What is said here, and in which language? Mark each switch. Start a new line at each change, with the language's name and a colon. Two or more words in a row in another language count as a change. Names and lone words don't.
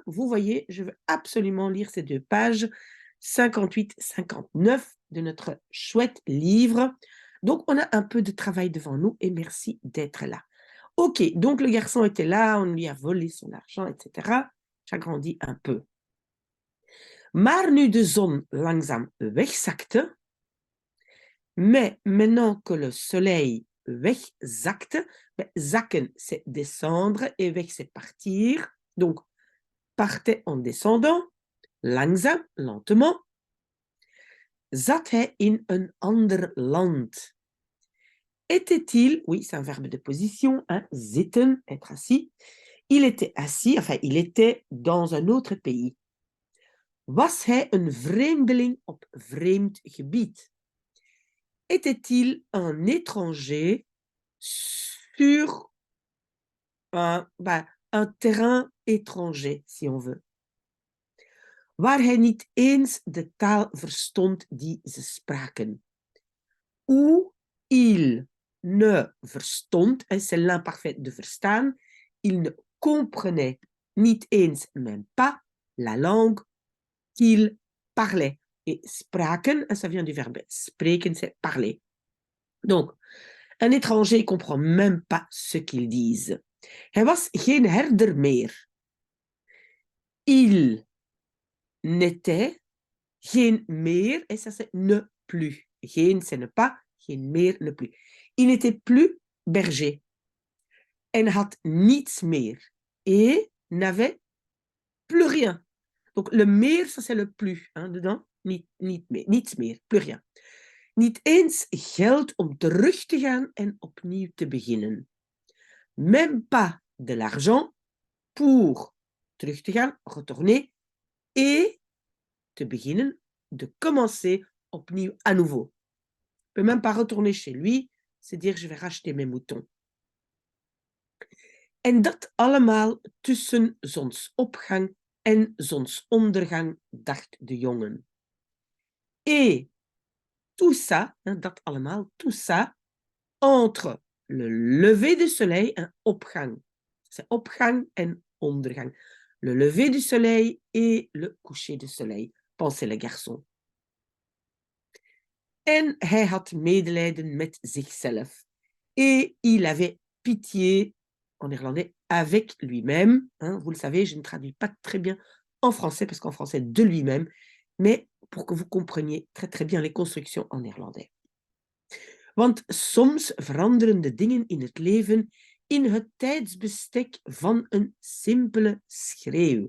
French: Vous voyez, je veux absolument lire ces deux pages, 58-59 de notre chouette livre. Donc, on a un peu de travail devant nous et merci d'être là. Ok, donc le garçon était là, on lui a volé son argent, etc. J'agrandis un peu.
Dutch: Maar nu de zon langzaam wegzakte,
French: mais maintenant que le soleil wegzakte, zakken c'est descendre et weg c'est partir, donc partait en descendant,
Dutch: langzaam, lentement, zat hij in een ander land.
French: Était-il, oui, c'est un verbe de position, hein, zitten, être assis. Il était assis, enfin, il était dans un autre pays.
Dutch: Was hij een vreemdeling op vreemd gebied?
French: Était-il un étranger sur un terrain étranger, si on veut?
Dutch: Waar hij niet eens de taal verstond die ze spraken.
French: Où il ne verstond, et c'est l'imparfait de verstaan, il ne comprenait
Dutch: niet eens,
French: même pas, la langue qu'il parlait. Et spraken, ça vient du verbe spreken, c'est parler. Donc, un étranger ne comprend même pas ce qu'ils disent.
Dutch: Hij was geen herder meer.
French: Il n'était
Dutch: geen meer,
French: et ça c'est ne plus. Geen, c'est ne pas,
Dutch: geen meer,
French: ne plus. Il n'était plus berger.
Dutch: En had niets meer.
French: Et n'avait plus rien. Donc le meer, ça c'est le plus, hein, dedans.
Dutch: Niet meer, niets meer,
French: plus rien.
Dutch: Niet eens geld om terug te gaan en opnieuw te beginnen.
French: Même pas de l'argent pour
Dutch: terug te gaan,
French: retourner, et
Dutch: te beginnen,
French: de commencer opnieuw à nouveau. Il ne peut même pas retourner chez lui, c'est dire je vais racheter mes moutons.
Dutch: En dat allemaal tussen zonsopgang en zonsondergang, dacht de jongen.
French: Et tout ça, hein,
Dutch: dat allemaal,
French: tout ça, entre le lever du soleil, un opgang. C'est
Dutch: opgang en ondergang.
French: Le lever du soleil et le coucher du soleil, pensait le garçon.
Dutch: En hij had medelijden met zichzelf.
French: Et il avait pitié, en néerlandais, avec lui-même. Hein, vous le savez, je ne traduis pas très bien en français, parce qu'en français, de lui-même, mais pour que vous compreniez très très bien les constructions en néerlandais.
Dutch: Want soms veranderen de dingen in het leven in het tijdsbestek van een simpele schreeuw.